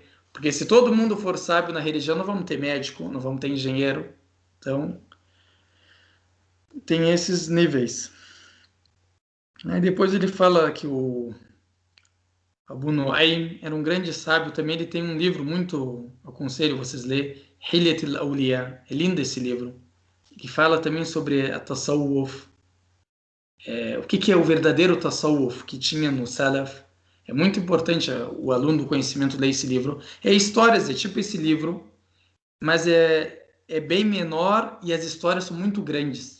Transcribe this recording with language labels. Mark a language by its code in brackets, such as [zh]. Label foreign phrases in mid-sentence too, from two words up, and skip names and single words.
[pt] Porque se todo mundo for sábio na religião, não vamos ter médico, não vamos ter engenheiro. Então, tem esses níveis. Aí depois ele fala que o Abu Nu'aym era um grande sábio também. Ele tem um livro muito, aconselho vocês lerem, Hilyat al-Awliya. É lindo esse livro. Que fala também sobre a Tasawwuf. O que é o verdadeiro Tasawwuf que tinha no Salaf. É muito importante o aluno do conhecimento ler esse livro. É histórias, é tipo esse livro, mas é bem menor e as histórias são muito grandes.